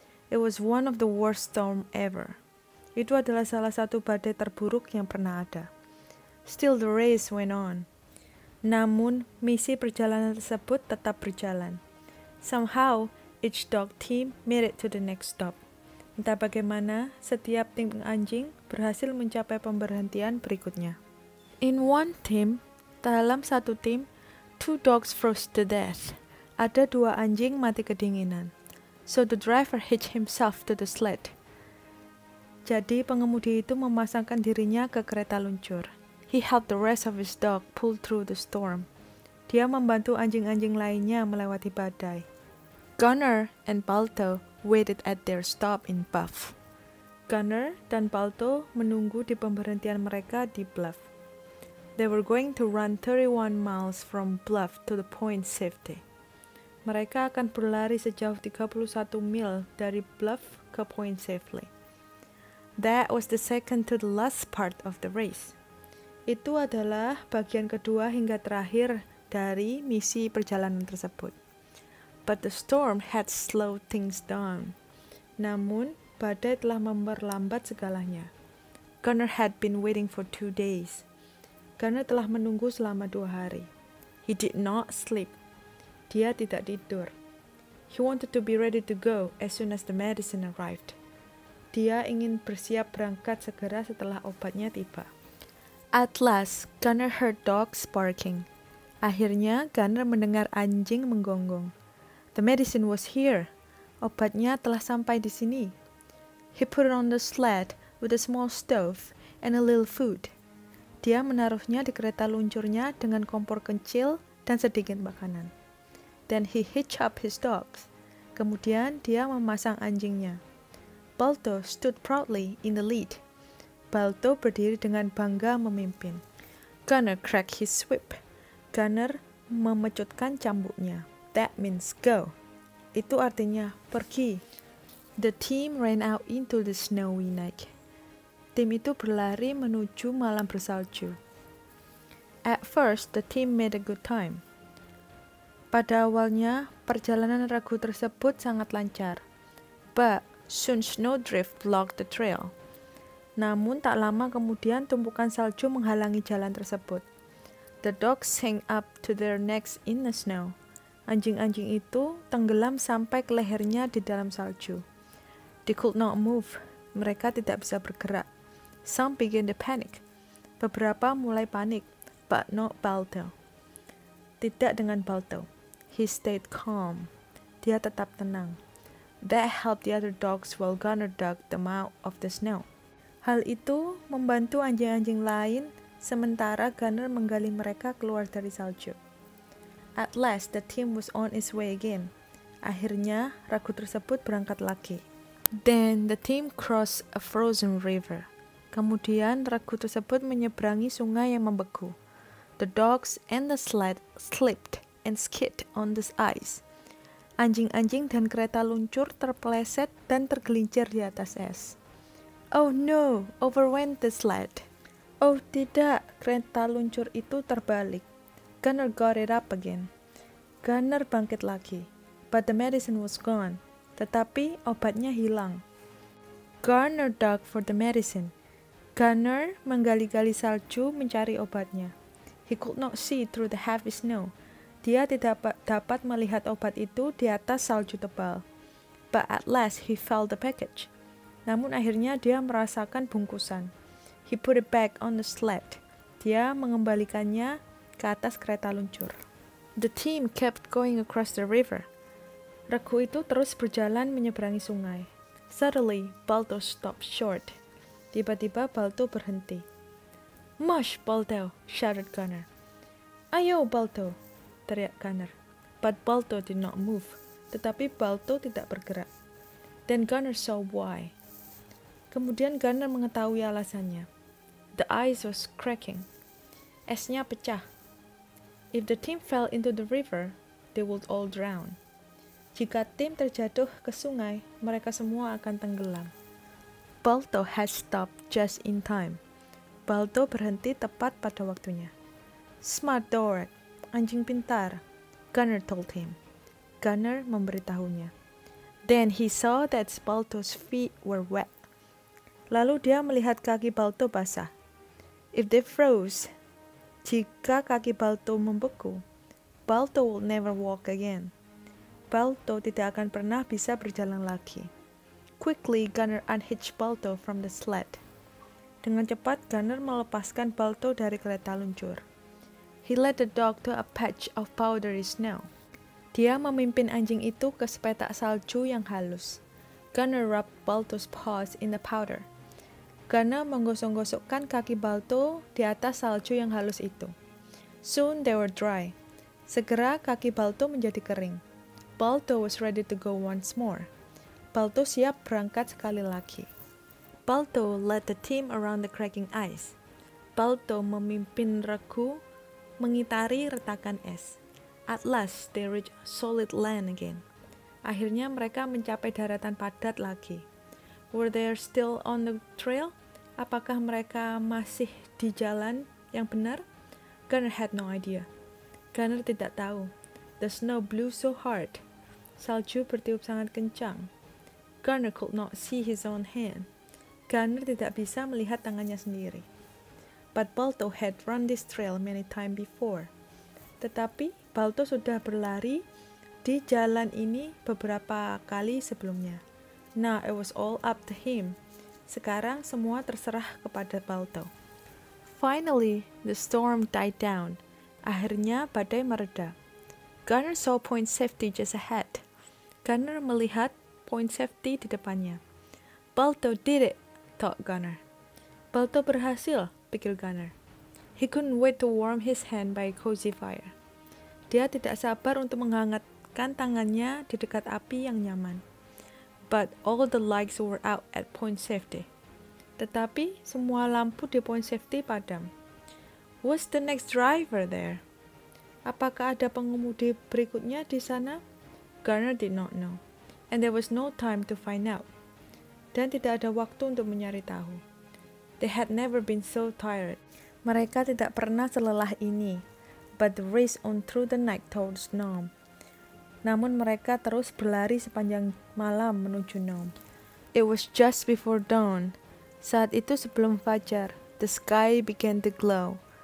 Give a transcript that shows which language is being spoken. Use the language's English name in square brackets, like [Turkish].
[English] It was one of the worst storm ever. [Indonesian] Itu adalah salah satu badai terburuk yang pernah ada. [English] Still the race went on. [Indonesian] Namun, misi perjalanan tersebut tetap berjalan. [English] Somehow, each dog team made it to the next stop. [Indonesian] Entah bagaimana, setiap tim anjing berhasil mencapai pemberhentian berikutnya. [English] In one team, [Indonesian] dalam satu tim, [English] 2 dogs froze to death. [Indonesian] Ada 2 anjing mati kedinginan. [English] So the driver hitched himself to the sled. [Indonesian] Jadi pengemudi itu memasangkan dirinya ke kereta luncur. [English] He helped the rest of his dog pull through the storm. [Indonesian] Dia membantu anjing-anjing lainnya melewati badai. [English] Gunnar and Balto waited at their stop in Bluff. [Indonesian] Gunnar dan Balto menunggu di pemberhentian mereka di Bluff. [English] They were going to run 31 miles from Bluff to the Point Safety. [Indonesian] Mereka akan berlari sejauh 31 mil dari Bluff ke Point Safely. [English] That was the second to the last part of the race. [Indonesian] Itu adalah bagian kedua hingga terakhir dari misi perjalanan tersebut. [English] But the storm had slowed things down. [Indonesian] Namun, badai telah memperlambat segalanya. [English] Gunnar had been waiting for 2 days. [Indonesian] Gunnar telah menunggu selama 2 hari. [English] He did not sleep. [Indonesian] Dia tidak tidur. [English] He wanted to be ready to go as soon as the medicine arrived. [Indonesian] Dia ingin bersiap berangkat segera setelah obatnya tiba. [English] At last, Gunner heard dogs barking. [Indonesian] Akhirnya, Gunner mendengar anjing menggonggong. [English] The medicine was here. [Indonesian] Obatnya telah sampai di sini. [English] He put it on the sled with a small stove and a little food. [Indonesian] Dia menaruhnya di kereta luncurnya dengan kompor kecil dan sedikit makanan. [English] Then he hitched up his dogs. [Indonesian] Kemudian dia memasang anjingnya. [English] Balto stood proudly in the lead. [Indonesian] Balto berdiri dengan bangga memimpin. [English] Gunner cracked his whip. [Indonesian] Gunner memecutkan cambuknya. [English] That means go. [Indonesian] Itu artinya pergi. [English] The team ran out into the snowy night. [Indonesian] Tim itu berlari menuju malam bersalju. [English] At first, the team made a good time. [Indonesian] Pada awalnya, perjalanan regu tersebut sangat lancar. [English] But soon snowdrift blocked the trail. [Indonesian] Namun tak lama kemudian tumpukan salju menghalangi jalan tersebut. [English] The dogs sank up to their necks in the snow. [Indonesian] Anjing-anjing itu tenggelam sampai ke lehernya di dalam salju. [English] They could not move. [Indonesian] Mereka tidak bisa bergerak. [English] Some began to panic. [Indonesian] Beberapa mulai panik, [English] but not Balto. [Indonesian] Tidak dengan Balto. [English] He stayed calm. [Indonesian] Dia tetap tenang. [English] That helped the other dogs while Gunner dug them out of the snow. [Indonesian] Hal itu membantu anjing-anjing lain sementara Gunner menggali mereka keluar dari salju. [English] At last, the team was on its way again. [Indonesian] Akhirnya, regu tersebut berangkat lagi. [English] Then, the team crossed a frozen river. [Indonesian] Kemudian, regu tersebut menyeberangi sungai yang membeku. [English] The dogs and the sled slipped and skid on the ice. [Indonesian] Anjing-anjing dan kereta luncur terpeleset dan tergelincir di atas es. [English] Oh no, over went the sled. [Indonesian] Oh tidak, kereta luncur itu terbalik. [English] Gunner got it up again. [Indonesian] Gunner bangkit lagi. [English] But the medicine was gone. [Indonesian] Tetapi obatnya hilang. [English] Gunner dug for the medicine. [Indonesian] Gunner menggali-gali salju mencari obatnya. [English] He could not see through the heavy snow. [Indonesian] Dia tidak dapat melihat obat itu di atas salju tebal. [English] But at last he felt the package. [Indonesian] Namun akhirnya dia merasakan bungkusan. [English] He put it back on the sled. [Indonesian] Dia mengembalikannya ke atas kereta luncur. [English] The team kept going across the river. [Indonesian] Regu itu terus berjalan menyeberangi sungai. [English] Suddenly, Balto stopped short. [Indonesian] Tiba-tiba Balto berhenti. [English] Mush, Balto, shouted Gunner. [Indonesian] Ayo, Balto, teriak Gunner. [English] But Balto did not move. [Indonesian] Tetapi Balto tidak bergerak. [English] Then Gunner saw why. [Indonesian] Kemudian Gunner mengetahui alasannya. [English] The ice was cracking. [Indonesian] Esnya pecah. [English] If the team fell into the river, they would all drown. [Indonesian] Jika tim terjatuh ke sungai, mereka semua akan tenggelam. [English] Balto had stopped just in time. [Indonesian] Balto berhenti tepat pada waktunya. [English] Smart dog, [Indonesian] anjing pintar, [English] Gunner told him. [Indonesian] Gunner memberitahunya. [English] Then he saw that Balto's feet were wet. [Indonesian] Lalu dia melihat kaki Balto basah. [English] If they froze, [Indonesian] jika kaki Balto membeku, [English] Balto will never walk again. [Indonesian] Balto tidak akan pernah bisa berjalan lagi. [English] Quickly, Gunner unhitched Balto from the sled. [Indonesian] Dengan cepat, Gunner melepaskan Balto dari kereta luncur. [English] He led the dog to a patch of powdery snow. [Indonesian] Dia memimpin anjing itu ke sepetak salju yang halus. [English] Gunner rubbed Balto's paws in the powder. [Indonesian] Gunner menggosok-gosokkan kaki Balto di atas salju yang halus itu. [English] Soon they were dry. [Indonesian] Segera kaki Balto menjadi kering. [English] Balto was ready to go once more. [Indonesian] Balto siap berangkat sekali lagi. [English] Balto led the team around the cracking ice. [Indonesian] Balto memimpin regu mengitari retakan es. [English] At last they reached solid land again. [Indonesian] Akhirnya mereka mencapai daratan padat lagi. [English] Were they still on the trail? [Indonesian] Apakah mereka masih di jalan yang benar? [English] Gunner had no idea. [Indonesian] Gunner tidak tahu. [English] The snow blew so hard. [Indonesian] Salju bertiup sangat kencang. [English] Gunner could not see his own hand. [Indonesian] Gunner tidak bisa melihat tangannya sendiri. [English] But Balto had run this trail many times before. [Indonesian] Tetapi Balto sudah berlari di jalan ini beberapa kali sebelumnya. [English] Now it was all up to him. [Indonesian] Sekarang semua terserah kepada Balto. [English] Finally, the storm died down. [Indonesian] Akhirnya badai mereda. [English] Gunner saw point safety just ahead. [Indonesian] Gunner melihat point safety di depannya. [English] Balto did it, thought Gunner. [Indonesian] Balto berhasil, pikir Gunner. [English] He couldn't wait to warm his hand by a cozy fire. [Indonesian] Dia tidak sabar untuk menghangatkan tangannya di dekat api yang nyaman. [English] But all the lights were out at point safety. [Indonesian] Tetapi semua lampu di point safety padam. [English] Was the next driver there? [Indonesian] Apakah ada pengemudi berikutnya di sana? [English] Gunner did not know, and there was no time to find out. [Indonesian] Dan tidak ada waktu untuk mencari tahu. [English] They had never been so tired. [Indonesian] Mereka tidak pernah selelah ini. [English] But they raced on through the night towards Nome. [Indonesian] Namun mereka terus berlari sepanjang malam menuju Nome. [English] It was just before dawn. [Indonesian] Saat itu sebelum fajar, [English] the sky began to glow.